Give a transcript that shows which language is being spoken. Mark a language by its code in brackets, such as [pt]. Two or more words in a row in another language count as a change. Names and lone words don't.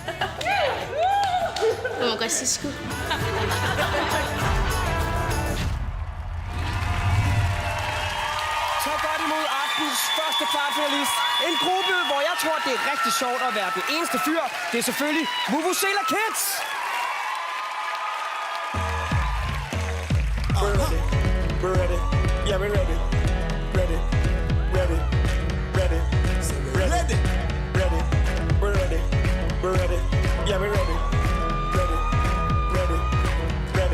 [da] Det må godt sige sgu. Så godt imod aftens første kvartfinalist. En gruppe, hvor jeg tror, det er rigtig sjovt at være den eneste fyr. Det er selvfølgelig Vuvuzela Kids. [en] We're ready. Yeah, we're ready. Ready. Ready. Ready. Ready. Ready. We're ready. We're ready. Yeah, we're ready. Ready. Ready. Ready.